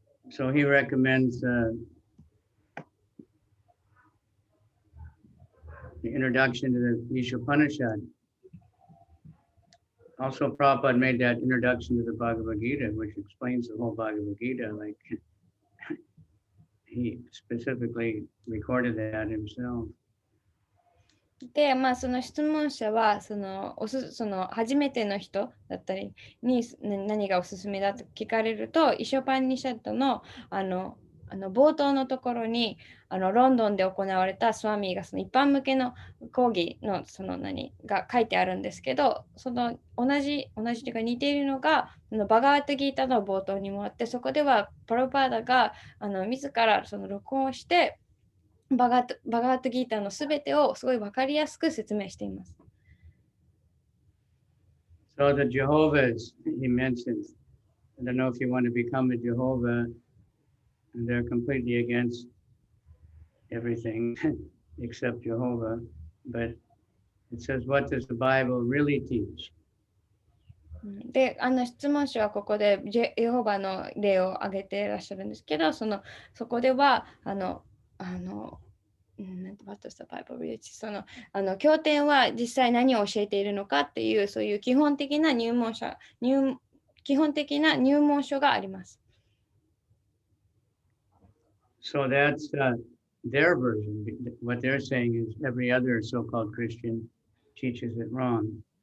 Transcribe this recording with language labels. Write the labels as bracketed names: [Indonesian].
[English] So he recommends the introduction to the Ishopanishad. Also, Prabhupada made that introduction to the Bhagavad Gita, which explains the whole Bhagavad Gita. Like he specifically recorded that himself. [Japanese] で、その質問者は初めての人だったりに何がおすすめだと聞かれると、イショパニシャットの冒頭のところにロンドンで行われたスワミーがその一般向けの講義のが書いてあるんですけど、その同じというか似ているのがバガワッタギータの冒頭にもあって、そこではプラブパーダが自ら録音してバガワッタギータのすべてをすごい分かりやすく説明しています。 [English] So the Jehovah's, he mentions, I don't know if you want to become a Jehovah, they're completely against everything except Jehovah, but it says, what does the Bible really teach? [Japanese] で、質問者はここでエホバの例を挙げていらっしゃるんですけど、そこでは経典は実際何を教えているのかっていう、そういう基本的な入門書があります。 [English] So that's their version. What they're saying is every other so-called Christian teaches it wrong.